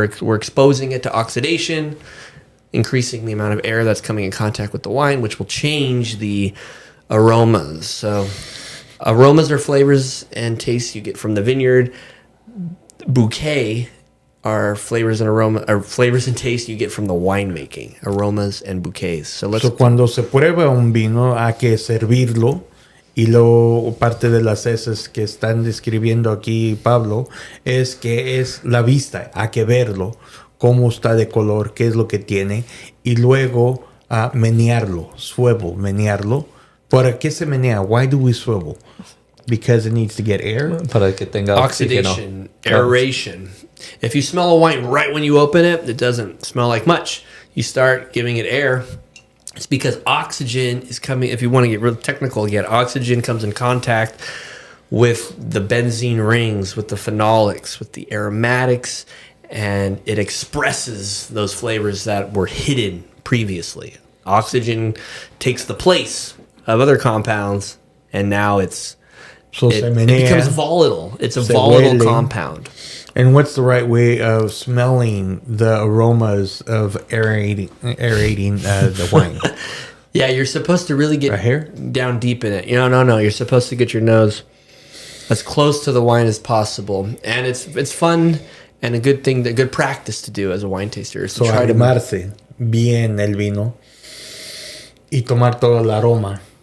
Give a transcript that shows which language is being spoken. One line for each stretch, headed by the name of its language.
English: We're exposing it to oxidation, increasing the amount of air that's coming in contact with the wine, which will change the aromas. So aromas are flavors and tastes you get from the vineyard. Bouquet are flavors and tastes you get from the winemaking, aromas and bouquets. So
Spanish: cuando se prueba un vino hay que servirlo, y luego parte de las heces que están describiendo aquí Pablo es que es la vista, hay que verlo, cómo está de color, qué es lo que tiene, y luego menearlo, menearlo. ¿Para qué se menea?
English: Why do we swivel? Because it needs to get air.
Spanish: Para que tenga
English: oxidation, aeration. If you smell a wine right when you open it, it doesn't smell like much. You start giving it air. It's because oxygen is coming. If you want to get real technical again, oxygen comes in contact with the benzene rings, with the phenolics, with the aromatics, and it expresses those flavors that were hidden previously. Oxygen takes the place of other compounds, and now it becomes volatile. It's a volatile compound. And what's the right way of smelling the aromas of aerating the wine? Yeah, you're supposed to really get Right here? down deep in it. No. You're supposed to get your nose as close to the wine as possible, and it's fun and a good practice to do as a wine taster. Is to So try to
Spanish: arrimarse bien el vino y tomar todo el aroma